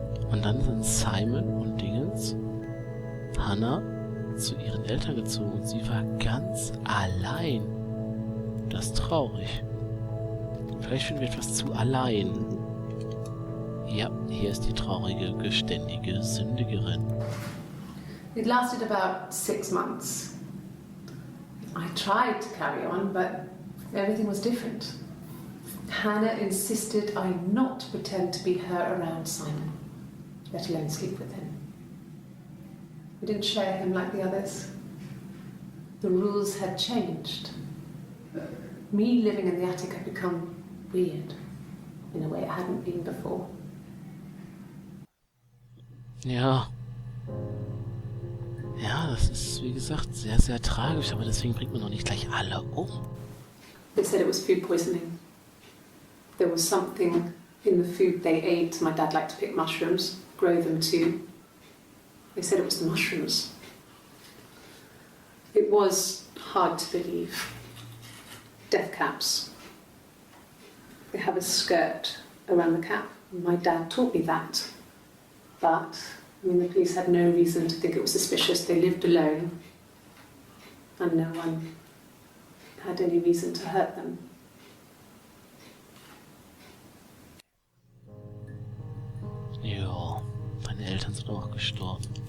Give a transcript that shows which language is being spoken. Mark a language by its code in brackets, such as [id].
[de] Und dann sind Simon und Dingens, Hannah, zu ihren Eltern gezogen. Und sie war ganz allein. Das ist traurig. Vielleicht finden wir etwas zu allein. Ja, hier ist die traurige, geständige Sündigerin. [en] It lasted about 6 months. I tried to carry on, but everything was different. Hannah insisted I not pretend to be her around Simon, let alone sleep with him. We didn't share him like the others. The rules had changed. Me living in the attic had become weird, in a way it hadn't been before. [de] Ja. Ja, das ist, wie gesagt, sehr, sehr tragisch, aber deswegen bringt man doch nicht gleich alle um. [en] They said it was food poisoning. There was something in the food they ate. My dad liked to pick mushrooms, grow them too. They said it was the mushrooms. It was hard to believe. Death caps. They have a skirt around the cap. My dad taught me that. But, the police had no reason to think it was suspicious. They lived alone. And no one had any reason to hurt them. [de] Ja, meine Eltern sind auch gestorben.